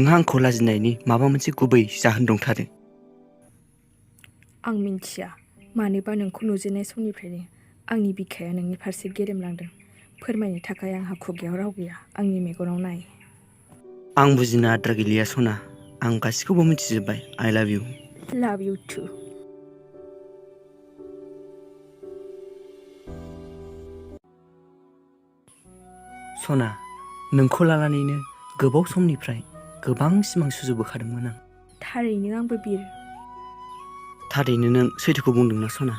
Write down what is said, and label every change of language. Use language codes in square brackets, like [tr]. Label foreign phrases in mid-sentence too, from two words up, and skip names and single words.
[brx] नोंहा आंखौ लाजिनायनि माबा मोनसे गुबै जाहोन दंथारो। आं मिन्थिया मानोबा नोंखौ नुजेननाय समनिफ्रायनो आंनि बिखाया नोंनि फारसे गेरेमलांदों। फोरमायनो थाखाय आंहा खुगायाव राव गैया। आंनि मेगनाव नाय। आं बुजिनो आद्रा गैलिया सना। आं गासिखौबो मिथिजोब्बाय। [en] I love you. Love you too. [brx] सना, नोंखौ लानानैनो गोबाव समनिफ्राय गोबां सिमां सुजुबोखादोंमोन आं। थारैनो आंबो बिर। थारैनो नों सैथोखौ बुंदोंना सना?